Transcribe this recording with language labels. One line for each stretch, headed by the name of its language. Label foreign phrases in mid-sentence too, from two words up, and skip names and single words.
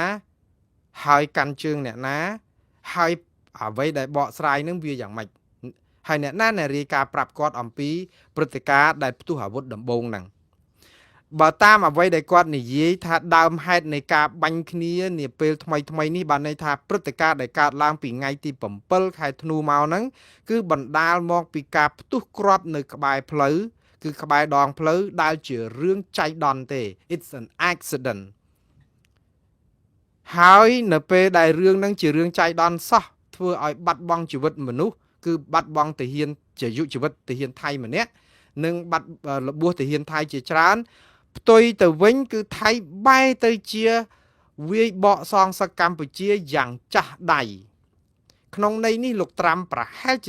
Khmer: ហើយកាន់ជើងអ្នកណាហើយអ្វីដែលបកស្រាយនឹងវាយ៉ាងម៉េចហើយអ្នកណារាយការណ៍ប្រាប់គាត់អំពីព្រឹត្តិការណ៍ដែលផ្ទុះអាវុធដំបូងហ្នឹងបើតាមអ្វីដែលគាត់និយាយថាដើមហេតុនៃការបាញ់គ្នានាពេលថ្មីនេះបានន័យថាព្រឹត្តិការណ៍ដែលកើតឡើងពីថ្ងៃទី7ខែធ្នូមកហ្នឹងគឺបណ្ដាលមកពីការផ្ទុះគ្រាប់នៅក្បែរផ្លូវគឺក្បែរដងផ្លូវដែលជារឿងចៃដន្យទេ
English: It's an accident
Khmer: ហើយនៅពេលដែលរឿងហ្នឹងជារឿងចៃដន្យសោះធ្វើឲ្យបាត់បង់ជីវិតមនុស្សគឺបាត់បង់ទាហានជាយុជីវិតទាហានថៃម្នាក់និងបាត់របួសទាហានថៃជាច្រើនផ្ទុយទៅវិញគឺថៃបែរទៅជាវាយបកសងសឹកកម្ពុជាយ៉ាងចាស់ដៃក្នុងន័យនេះលោកត្រាំប្រហែលជា